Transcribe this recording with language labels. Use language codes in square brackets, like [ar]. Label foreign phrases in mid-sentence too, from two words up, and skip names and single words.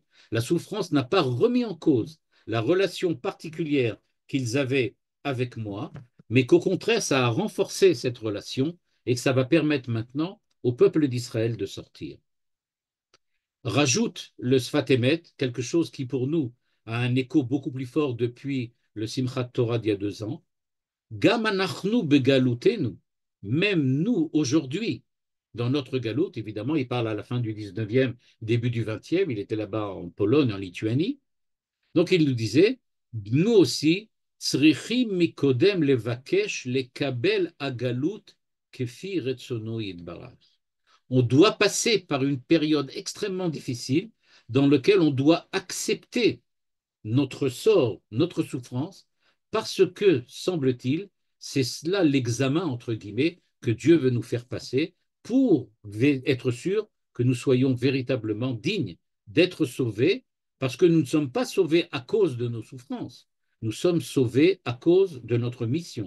[fr] La souffrance n'a pas remis en cause la relation particulière qu'ils avaient avec moi, mais qu'au contraire, ça a renforcé cette relation et que ça va permettre maintenant au peuple d'Israël de sortir. Rajoute le Sfat Emet, quelque chose qui pour nous a un écho beaucoup plus fort depuis le Simchat Torah d'il y a 2 ans. [he] גם אנחנו בגלותנו, [fr] même nous aujourd'hui, dans notre galoute, évidemment, il parle à la fin du 19e, début du 20e, il était là-bas en Pologne, en Lituanie. Donc il nous disait, nous aussi, [he] צריכים מקודם לבקש לקבל הגלות כפי רצונו יתברך. [fr] On doit passer par une période extrêmement difficile dans laquelle on doit accepter notre sort, notre souffrance, parce que, semble-t-il, c'est cela l'examen, entre guillemets, que Dieu veut nous faire passer pour être sûr que nous soyons véritablement dignes d'être sauvés, parce que nous ne sommes pas sauvés à cause de nos souffrances, nous sommes sauvés à cause de notre mission.